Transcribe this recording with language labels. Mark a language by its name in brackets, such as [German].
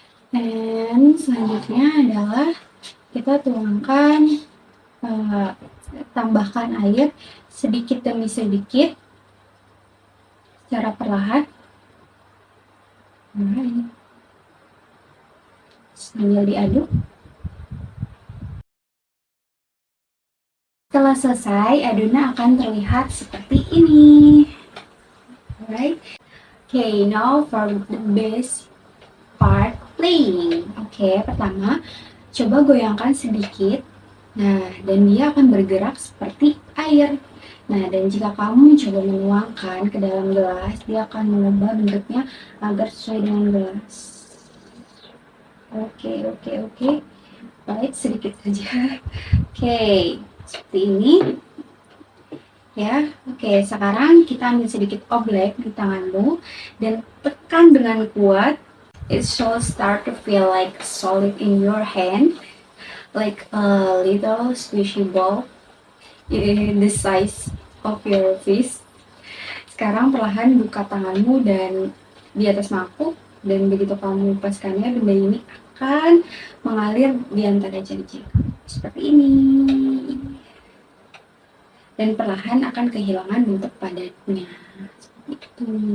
[Indonesian] Dan selanjutnya adalah kita tuangkan, tambahkan air sedikit demi sedikit secara perlahan. Sambil diaduk. Setelah selesai, adonan akan terlihat seperti ini. [English] Alright. Okay, now for the best part, playing. [Indonesian] Oke, pertama coba goyangkan sedikit. Nah, dan dia akan bergerak seperti air. Nah, dan jika kamu mencoba menuangkan ke dalam gelas, dia akan mengubah bentuknya agar sesuai dengan gelas. Oke. Baik, sedikit saja. Oke, seperti ini. Ya, oke. Sekarang kita ambil sedikit oblek di tanganmu dan tekan dengan kuat. [English] It should start to feel like solid in your hand, like a little squishy ball in the size of your fist. [Indonesian] Sekarang perlahan buka tanganmu dan di atas mangkuk, dan begitu kamu lepaskannya, benda ini akan mengalir di antara jari-jari. seperti ini. Dan perlahan akan kehilangan bentuk padatnya. Seperti itu.